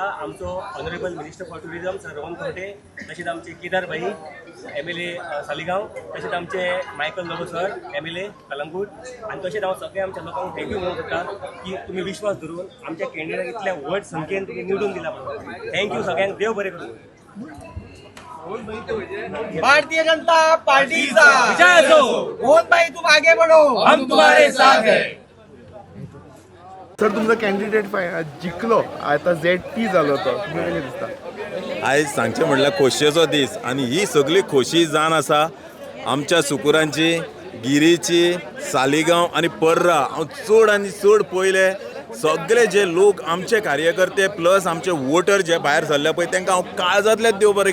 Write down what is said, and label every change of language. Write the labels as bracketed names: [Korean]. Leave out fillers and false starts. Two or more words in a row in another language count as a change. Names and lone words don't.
[Konkani] आमचो [English] Honourable Minister for Tourism [Konkani] सर रोहन खंवटे, तशेंच आमचे केदार भाई MLA सालिगांव, तशेंच आमचे मायकल लोबो सर MLA कलंगूट, आणि तशेंच हांव सगळ्या आमच्या लोकांक थँक्यू म्हणूंक सोदता की तुम्ही विश्वास धरून आमच्या कॅन्डिडेटाक इतल्या व्हड संख्येन तुम्ही निवडून दिला म्हणून. थँक्यू सगळ्यांक. देव बरें करूं. [Marathi] भारतीय जनता पार्टीचा विजय असो. [Hindi] रोहन भाई तुम आगे बढ़ो, हम तुम्हारे साथ हैं. [Konkani] सर तुमचा कॅन्डिडेट जिंकलो आता ZT जालो तो. तुम्ही कितें दिसता? आयज सांगचें म्हणल्यार खोशयेचो दीस आणि ही सगळी खोशी जाण आसा आमच्या सुकुरांची, गिरीची, सालिगांव आणि पर्रा. हांव चड आनी चड पयले सगळे जे लोक आमचे कार्यकर्ते प्लस आमचे वोटर जे भायर सरले पळय तांकां हांव काळजांतल्यान देव बरें.